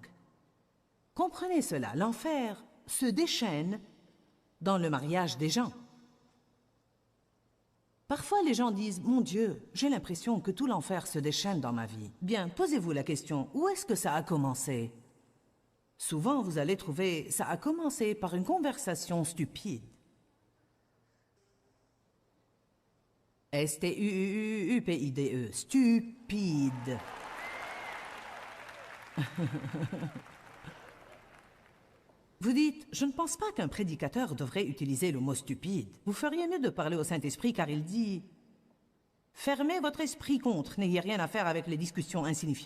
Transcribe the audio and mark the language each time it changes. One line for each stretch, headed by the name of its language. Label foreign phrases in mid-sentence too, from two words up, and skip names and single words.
French: Comprenez cela, l'enfer se déchaîne dans le mariage des gens. Parfois, les gens disent « Mon Dieu, j'ai l'impression que tout l'enfer se déchaîne dans ma vie. » Bien, posez-vous la question, où est-ce que ça a commencé? Souvent, vous allez trouver, ça a commencé par une conversation stupide. S-T-U-U-U-P-I-D-E, stupide. Vous dites, je ne pense pas qu'un prédicateur devrait utiliser le mot stupide. Vous feriez mieux de parler au Saint-Esprit car il dit « Fermez votre esprit contre, n'ayez rien à faire avec les discussions insignifiantes.